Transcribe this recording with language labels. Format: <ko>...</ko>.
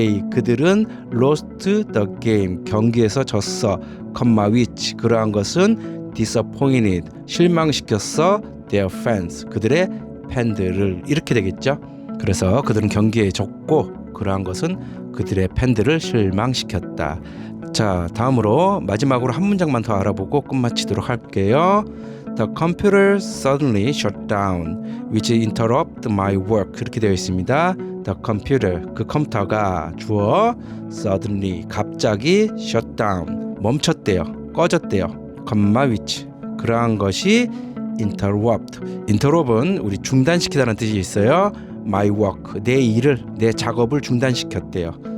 <ko>그들은</ko> <en>lost the game,</en> <ko>경기에서 졌어, which 그러한 것은 disappointed, 실망시켰어,</ko> <en>their fans,</en> <ko>그들의 팬들을. 이렇게 되겠죠. 그래서 그들은 경기에 졌고 그러한 것은 그들의 팬들을 실망시켰다. 자, 다음으로 마지막으로 한 문장만 더 알아보고 끝마치도록 할게요.</ko> <en>The computer suddenly shut down, which interrupted my work.</en> <ko>그렇게 되어 있습니다.</ko> <en>The computer,</en> <ko>그 컴퓨터가 주어 suddenly, 갑자기</ko> <en>shut down,</en> <ko>멈췄대요, 꺼졌대요, which 그러한 것이 interrupt은 우리 중단시키다는 뜻이 있어요.</ko> <en>my work,</en> <ko>내 일을, 내 작업을 중단시켰대요.</ko>